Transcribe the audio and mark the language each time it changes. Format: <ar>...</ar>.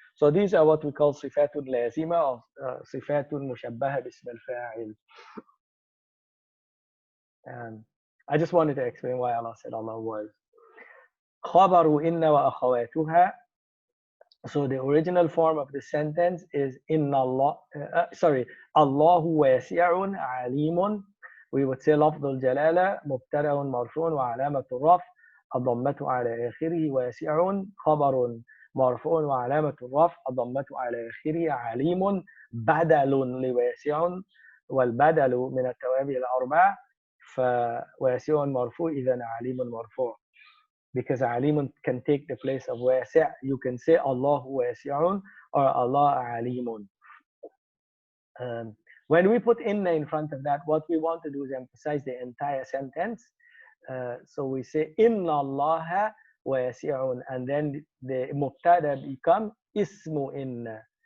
<en>So these are what we call sifatun lazima, or sifatun mushabbaha bism al-fa'il. I just wanted to explain why Allah said Allah was.</en> <ar>خبر إن وأخواتها.</ar> <en>So the original form of the sentence is inna Allah.</en> <ar>Allahu wasi'un alimun.</ar> <en>We would say</en> <ar>لفظ الجلالة مبتدأ مرفوع وعلامة الرفع الضمة على آخره. واسع خبر مرفوع وعلامة الرفع الضمة على آخره. عليم بدل لواسع، والبدل من التوابع الأربع، فواسع مرفوع إذا عليم مرفوع.</ar> <en>Because عليم can take the place of واسع, you can say Allah واسع or Allah عليم. When we put inna in front of that, what we want to do is emphasize the entire sentence. So we say inna Allah wasi'un, and then the mubtada become ismu inna.</en>